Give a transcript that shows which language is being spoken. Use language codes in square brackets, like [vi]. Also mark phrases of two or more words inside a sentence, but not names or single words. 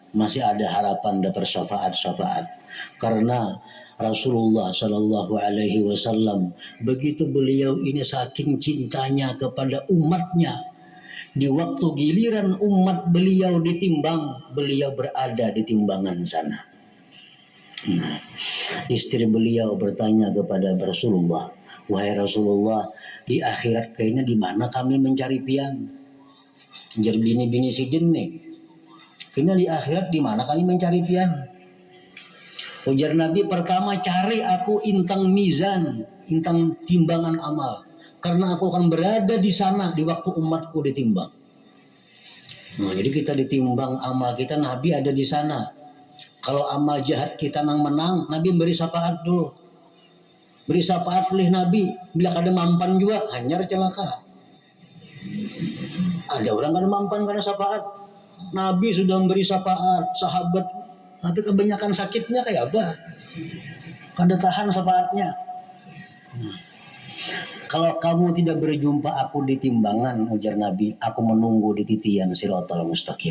[id] Masih ada harapan dapat syafaat-syafaat. Karena Rasulullah [ar] صلى الله عليه وسلم, [id] begitu beliau ini saking cintanya kepada umatnya, di waktu giliran umat beliau ditimbang, beliau berada di timbangan sana. Nah, istri beliau bertanya kepada Rasulullah, wahai Rasulullah, di akhirat kayaknya di mana kami mencari pian? [bjn] Jar bini-bini si jin nih. Kayaknya di akhirat di mana kami mencari pian? Ujar Nabi, pertama cari aku intang mizan, intang timbangan amal. [id] Karena aku akan berada di sana di waktu umatku ditimbang. Nah, jadi kita ditimbang amal kita, Nabi ada di sana. Kalau amal jahat kita nang menang, Nabi beri syafaat dulu. Beri syafaat oleh Nabi. [bjn] Bila kada mampan juga, hanyar celaka. Ada orang kada mampan karena syafaat. [id] Nabi sudah memberi syafaat, sahabat. Tapi kebanyakan sakitnya kayak apa? [bjn] Kada tahan syafaatnya. [id] Kalau kamu tidak berjumpa aku di timbangan, ujar Nabi, aku menunggu di titian Siratal Mustaqim.